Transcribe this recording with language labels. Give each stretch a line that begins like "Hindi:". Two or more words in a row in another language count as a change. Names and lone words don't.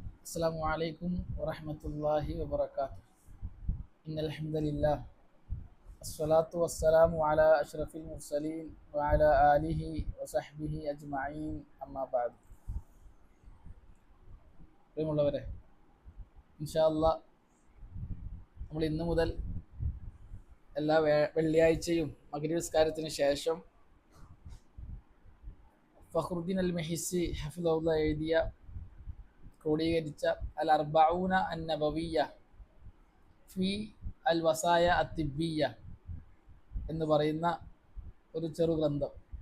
Arabic: السلام عليكم ورحمة الله وبركاته. إن الحمد لله الصلاة والسلام على أشرف المرسلين وعلى آله وصحبه أجمعين أما بعد.
Malayalam: പ്രിയമുള്ളവരെ,
Arabic: إن شاء الله
Malayalam: നമ്മൾ ഇന്നു മുതൽ എല്ലാ വെള്ളിയാഴ്ചയും മഗ്‌രിബ് നിസ്കാരത്തിന് ശേഷം ഫഖ്റുദ്ദീൻ അൽ മെഹിസി ഹഫിളഹുല്ലാഹ് എഴുതിയ ക്രോഡീകരിച്ച അൽ അർബഊന അൻ നബവിയ്യ ഫി അൽ വസായ അത്തിബിയ്യ എന്ന് പറയുന്ന ഒരു ചെറു ഗ്രന്ഥം